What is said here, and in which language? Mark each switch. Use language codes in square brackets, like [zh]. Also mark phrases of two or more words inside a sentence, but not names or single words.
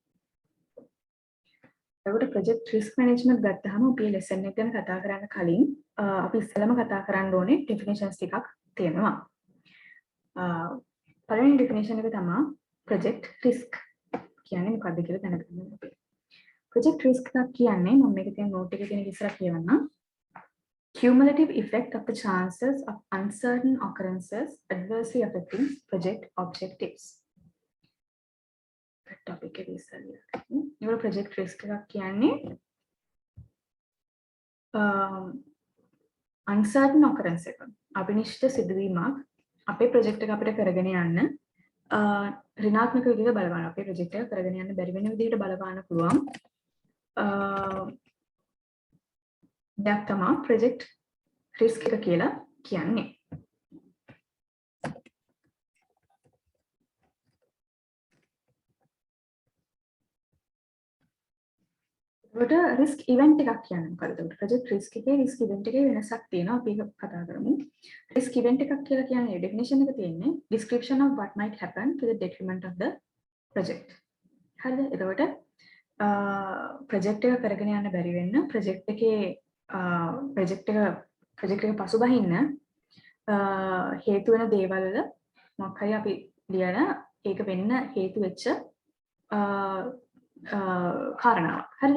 [si] එතකොට [en] project risk management [si] ගත්තාම අපි lesson එක ගැන කතා කරන්න කලින් අපි ඉස්සෙල්ලාම කතා කරන්න ඕනේ definitions ටිකක් තියෙනවා. පළවෙනි definition එක තමයි [en] project risk [si] කියන්නේ මොකක්ද කියලා දැනගන්න ඕනේ. [en] project risk [si] එකක් කියන්නේ මම මේක තියෙන note එකේ තියෙන ඉස්සරහ කියවන්නම්. [en] Cumulative effect of the chances of uncertain occurrences adversely affecting project objectives. [si] Topic එක ඉස්සරහ. ඒවල [en] project risk [si] එකක් කියන්නේ [en] uncertain occurrence [si] එක. අවිනිශ්චිත සිදුවීමක් අපේ project එක අපිට කරගෙන යන්න ඍණාත්මක විදිහට බලපාන අපේ project එක කරගෙන යන්න බැරි වෙන විදිහට බලපාන්න පුළුවන්. දෙයක් තමයි [en] project risk [si] එක කියලා කියන්නේ. ඒකට [en] risk event [si] එකක් කියන්නේ මොකද? [en] project risk [si] එකේ [en] risk event [si] එකේ වෙනසක් තියෙනවා. අපි ඒක කතා කරමු. [en] risk event [si] එකක් කියලා කියන්නේ definition එක තියෙන්නේ [en] description of what might happen to the detriment of the project. [si] හරිද? එතකොට project එක කරගෙන යන්න බැරි වෙන්න project එකේ project එක පසුබහින්න හේතු වෙන දේවල් වල මොකක් හරි අපි ලියන ඒක වෙන්න හේතු වෙච්ච කාරණාවක්. හරිද?